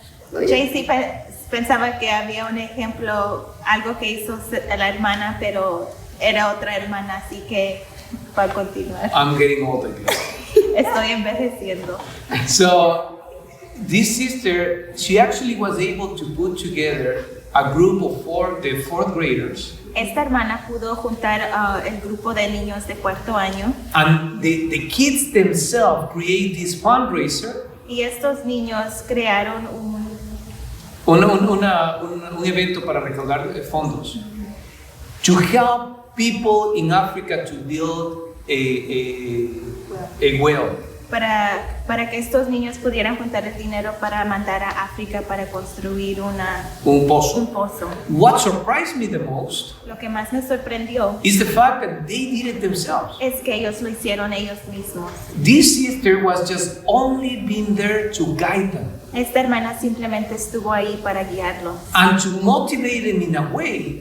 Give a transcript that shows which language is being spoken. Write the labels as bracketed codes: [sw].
[es] Tracy pensaba que había un ejemplo, algo que hizo la hermana, pero era otra hermana, así que para continuar. [en] I'm getting old, I guess. [es] Estoy envejeciendo. [en] So this sister, she actually was able to put together a group of the fourth graders. [es] Esta hermana pudo juntar el grupo de niños de cuarto año. [en] And the kids themselves create this fundraiser. [es] Y estos niños crearon un evento para recaudar fondos. [en] To help people in Africa to build a well. [es] Para que estos niños pudieran juntar el dinero para mandar a África para construir un pozo. [en] What surprised me the most [es] Lo que más me sorprendió [en] is the fact that they did it themselves. [es] es que ellos lo hicieron ellos mismos. [en] This sister was just only being there to guide them [es] Esta hermana simplemente estuvo ahí para guiarlos [en] and to motivate them in a way